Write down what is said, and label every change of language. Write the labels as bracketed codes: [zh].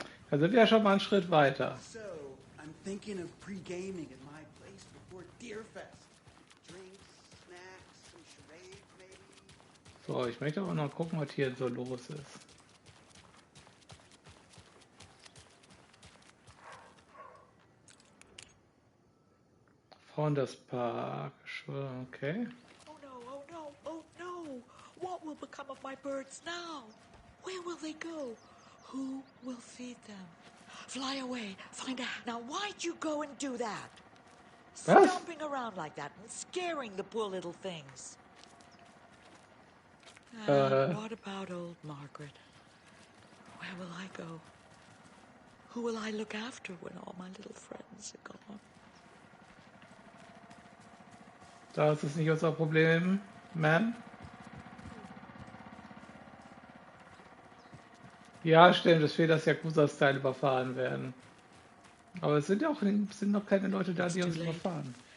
[de] Da sind wir ja schon mal einen Schritt weiter. [en] So, I'm thinking of pre-gaming at my place before Deerfest. Drinks, snacks, some charades maybe. [de] So, ich möchte aber noch gucken, was hier so los ist. [en] Founders Park, okay. Oh no, oh no, oh no! What will become of my birds now? Where will they go? Who will feed them? Fly away, find a... Now why'd you go and do that? [de] Was? [en] Stomping around like that and scaring the poor little things. And what about old Margaret? Where will I go? Who will I look after when all my little friends are gone? [de] Das ist nicht unser Problem, man. Ja, stimmt, es fehlt, dass Yakuza-Style überfahren werden. Aber es sind ja auch sind noch keine Leute da, die uns überfahren.